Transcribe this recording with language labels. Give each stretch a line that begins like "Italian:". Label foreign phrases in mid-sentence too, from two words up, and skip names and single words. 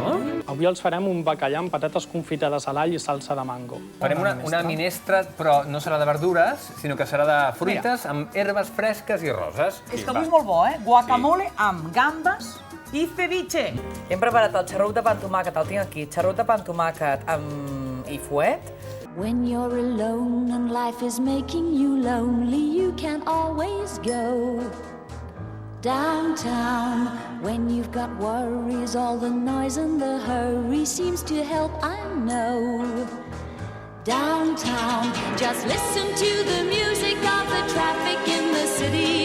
Catalan: Avui els farem un bacallà amb patates confitades a l'all i salsa de mango. Farem una minestra, però no serà de verdures, sinó que serà de fruites amb herbes fresques i roses. És que avui és molt bo, eh? Guacamole amb gambes i ceviche. Hem preparat el xarrut de pa amb tomàquet, el tinc aquí, xarrut de pa amb tomàquet i fuet.
English: When you're alone and life is making you lonely, you can always go downtown. When you've got worries, all the noise and the hurry seems to help, I know. Downtown, just listen to the music of the traffic in the city.